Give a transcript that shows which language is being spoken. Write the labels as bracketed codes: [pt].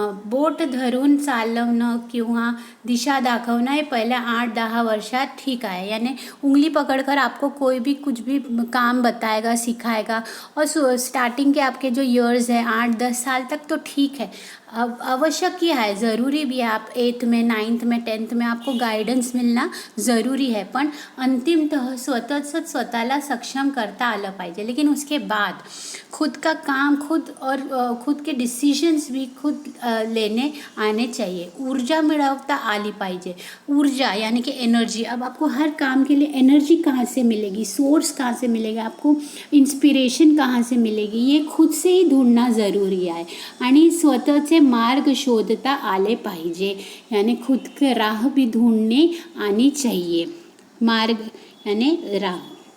[mr] बोट धरून चालवणं किंवा दिशा दाखवणं हे पहिल्या 8-10 वर्षात ठीक आहे. [hi] यानी उंगली पकड़कर आपको कोई भी कुछ भी काम बताएगा, सिखाएगा. और स्टार्टिंग के आपके जो ईयर्स हैं 8-10 साल तक तो ठीक है, आवश्यक ही है, ज़रूरी भी है. आप 8th में 9th में 10th में आपको गाइडन्स मिलना ज़रूरी है. [mr] पण अंतिमतः स्वतःला सक्षम करता आलं पाहिजे. [hi] लेकिन उसके बाद खुद का काम खुद के डिसीजन्स भी खुद लेने आने चाहिए. [mr] ऊर्जा मिळवता आली पाहिजे. [hi] ऊर्जा यानी कि एनर्जी. अब आपको हर काम के लिए एनर्जी कहाँ से मिलेगी, सोर्स कहाँ से मिलेगा, आपको इंस्पिरेशन कहाँ से मिलेगी, ये खुद से ही ढूंढना ज़रूरी आहे. [mr] आणि स्वतःचे मार्ग शोधता आले पाहिजे. [hi] यानी खुद के राह भी ढूंढने आनी चाहिए. मार्ग यानी राह.